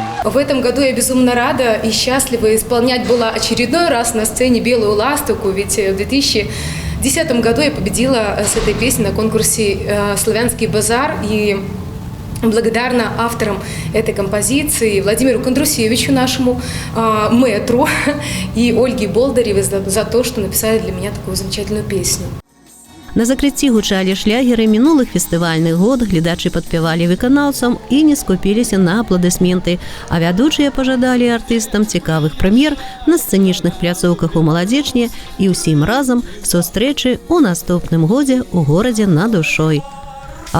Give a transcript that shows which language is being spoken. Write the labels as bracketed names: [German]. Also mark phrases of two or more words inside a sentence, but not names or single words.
[Russian] В этом году я безумно рада и счастлива исполнять была очередной раз на сцене «Белую ластовку», ведь в 2010 году я победила с этой песней на конкурсе «Славянский базар», и благодарна авторам этой композиции Владимиру Кондрусевичу, нашему мэтру, и Ольге Болдаревой за то, что написали для меня такую замечательную песню. [Belarusian] На закрыцці гучалі шлягеры мінулых фестывальных год, гледачы падпявалі выканаўцам і не скупіліся на апладысменты, а вядучыя пажадалі артыстам цікавых прэм'ер на сцэнічных пляцоўках у «Маладзечні» і ўсім разам сустрэчы ў наступным годзе ў горадзе над душой.